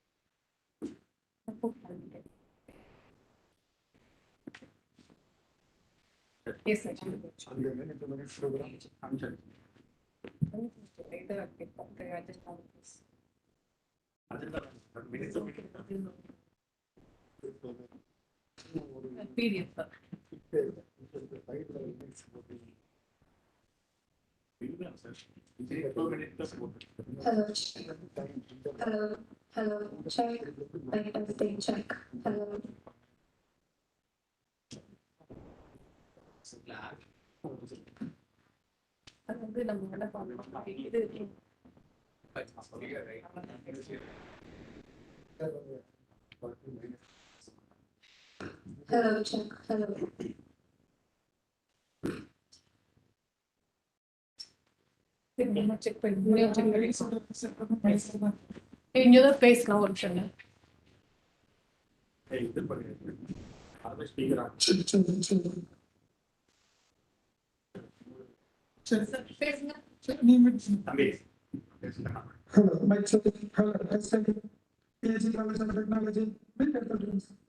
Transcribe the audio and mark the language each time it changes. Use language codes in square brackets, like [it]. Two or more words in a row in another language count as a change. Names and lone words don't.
[en] yes sir அந்த minute to minute program concept PDF. Hello, check. Everything check. Hello. [ta] அது வந்து நம்ம என்ன பண்ணணும் இது [en] Hello, check. Hello. [ta] செக் பண்ணி இங்கதான் பேசலாம் ஒரு நிமிஷம். இது பண்ணி அது ஸ்பீக்கர் பேசுங்க. தம்பி [en] Hello, my second, hello, second, PhD College of Technology, B.Tech students.